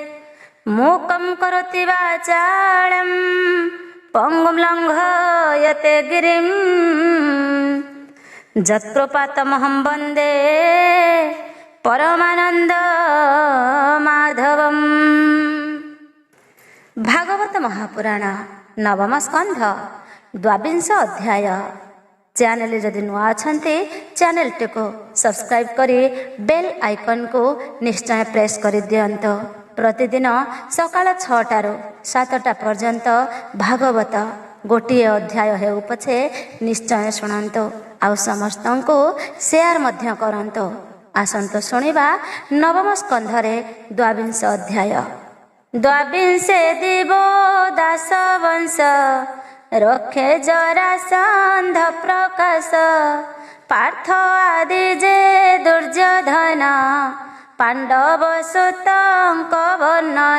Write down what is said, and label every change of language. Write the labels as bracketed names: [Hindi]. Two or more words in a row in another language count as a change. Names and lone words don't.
[Sanskrit] मूकं करोति वाचालं पङ्गुं लङ्घयते गिरिं यत्कृपातमहं वन्दे परमानंद माधवम्। [Odia] ଭାଗବତ ମହାପୁରାଣ ନବମ ସ୍କନ୍ଧ ଦ୍ୱାବିଂଶ ଅଧ୍ୟାୟ। ଚ୍ୟାନେଲ ଯଦି ନୂଆ ଅଛନ୍ତି ଚ୍ୟାନେଲ କୁ ସବସ୍କ୍ରାଇବ କରି ବେଲ ଆଇକନ କୁ ନିଶ୍ଚୟ ପ୍ରେସ କର ଦିଅନ୍ତୁ। ପ୍ରତିଦିନ ସକାଳ 6ଟାରୁ 7ଟା ପର୍ଯ୍ୟନ୍ତ ଭାଗବତ ଗୋଟେ ଅଧ୍ୟାୟ ହେଉ ପଛେ ନିଶ୍ଚୟ ଶୁଣନ୍ତୁ ଆ ସମସ୍ତ କୁ ଶେୟାର ମଧ୍ୟ କରନ୍ତୁ। ଆସନ୍ତୁ ଶୁଣିବା ନବମ ସ୍କନ୍ଧରେ ଦ୍ୱାବିଂଶ ଅଧ୍ୟାୟ। ଦ୍ୱାବିଂଶେ ଦିବୋ ଦାସ ବଂଶ ରଖେ ଜରାସନ୍ଧ ପ୍ରକାଶ ପାର୍ଥ ଆଦି ଯେ ଦୁର୍ଯ୍ୟୋଧନ ପାଣ୍ଡବ ସୁତଙ୍କ ବର୍ଣ୍ଣନ।